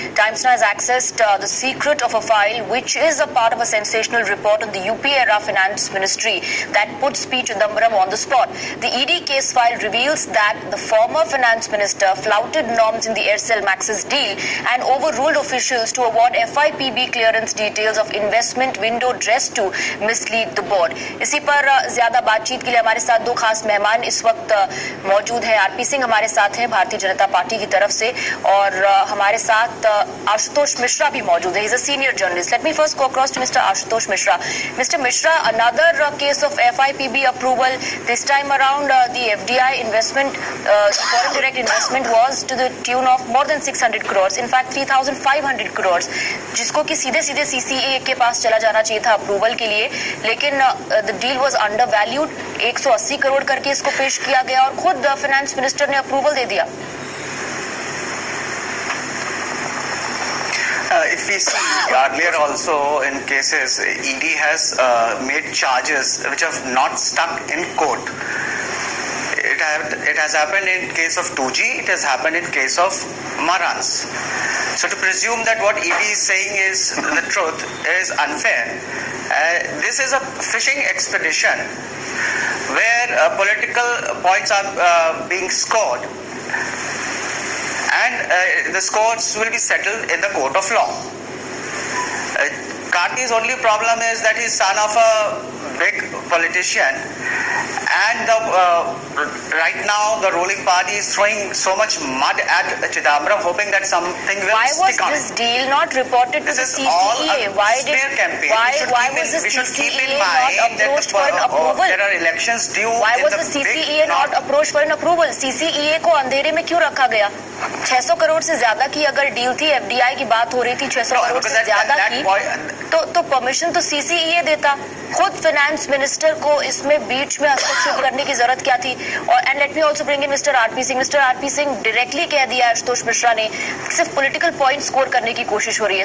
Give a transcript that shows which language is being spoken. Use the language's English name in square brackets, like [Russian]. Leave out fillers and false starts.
[English] Times Now has accessed the secret of a file, which is a part of a sensational report on the UP-era finance ministry that puts P. Chidambaram on the spot. The ED case file reveals that the former finance minister flouted norms in the Aircel Maxis deal and overruled officials to award FIPB clearance details of investment window dressed to mislead the board. [Hindi] इसी पर ज्यादा बातचीत के लिए हमारे साथ दो खास मेहमान इस वक्त मौजूद हैं। आरपी सिंह हमारे साथ हैं भारतीय जनता पार्टी की तरफ से, और हमारे साथ आशुतोष मिश्रा भी मौजूद है। [English] He's a senior journalist. Let me first go across to Mr. Ashutosh Mishra. Mr. Mishra, another case of FIPB approval. This time around, the FDI investment, foreign direct investment, was to the tune of more than 600 crores. In fact, 3,500 crores, [Hindi] जिसको कि सीधे सीधे CCA के पास चला जाना चाहिए था approval के लिए, लेकिन [English] The deal was under valued. [Hindi] 180 crore करके इसको पेश किया गया और खुद फाइनेंस मिनिस्टर ने अप्रूवल दे दिया। [English] If we see earlier also in cases, ED has made charges which have not stuck in court. It has happened in case of 2G, it has happened in case of Marans. So to presume that what ED is saying is the truth is unfair. This is a fishing expedition where political points are being scored, and the scores will be settled in the court of law. Karti's only problem is that he's son of a big politician, and right now the ruling party is throwing so much mud at Chidambaram, hoping that something will stick on. Why was this deal not reported to the CCA? Why was the CCA not approached for an approval? There are elections due. Why was the CCA not approached for an approval? [Hindi] CCA को अंधेरे में क्यों रखा गया? 600 करोड़ से ज्यादा की अगर डील थी, FDI की बात हो रही थी, 600 करोड़ से ज्यादा की, तो परमिशन तो CCA देता। खुद फाइनेंस मिनिस्टर को इसमें बीच में हस्तक्षेप करने की जरूरत क्या थी? और [English] and let me also bring in [Hindi] mister RP Singh. Mister RP Singh, directly कह दिया आशुतोष मिश्रा ने सिर्फ पॉलिटिकल पॉइंट स्कोर करने की कोशिश हो रही है।